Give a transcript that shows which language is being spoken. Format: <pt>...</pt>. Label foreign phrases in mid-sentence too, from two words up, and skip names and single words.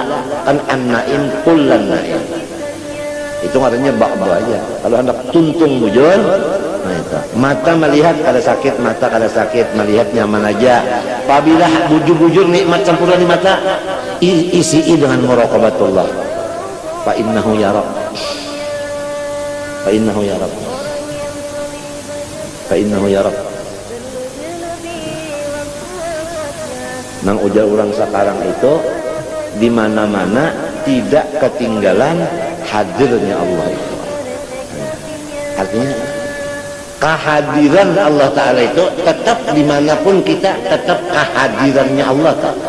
<ar>كان النعيم كل النعيم.</ar> <bjn>Itu artinya ba'du aja. Kalau hendak tuntung bujur, nah itu. Mata melihat kada sakit, mata kada sakit, melihat nyaman aja. Apabila bujur-bujur nikmat sempurna di mata, isi dengan muraqabatullah.</bjn> <ar>فإنه يراك. فإنه يراك. فإنه يراك.</ar> <bjn>Nang ujar orang sekarang itu di mana-mana tidak ketinggalan hadirnya Allah itu. Artinya kehadiran Allah Ta'ala itu tetap dimanapun kita, tetap kehadirannya Allah Ta'ala.</bjn>